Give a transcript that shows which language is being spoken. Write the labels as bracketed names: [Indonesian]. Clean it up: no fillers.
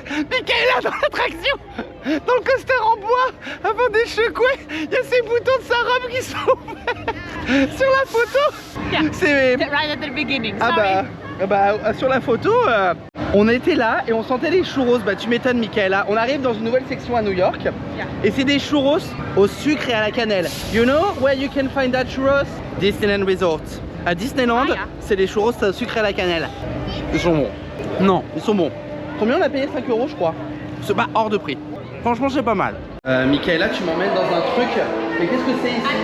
[French] Michaela dans l'attraction, dans le coaster en bois, avant d'échecouer, il y a ces boutons de sa robe qui sont ouverts sur la photo. [English] Yeah. [French] C'est... [English] right at the beginning. [French] Ah bah, sur la photo, on était là et on sentait les churros. Bah tu m'étonnes, Michaela. On arrive dans une nouvelle section à New York. [English] Yeah. [French] Et c'est des churros au sucre et à la cannelle. [English] You know where you can find that churros? [French] Disneyland Resort. À Disneyland, [English] Ah, yeah. [French] c'est des churros au sucre et à la cannelle. Ils sont bons. Non, ils sont bons. Combien on a payé? 5 € je crois. C'est pas hors de prix. Franchement, c'est pas mal. Michaela, tu m'emmènes dans un truc. Mais qu'est-ce que c'est ici?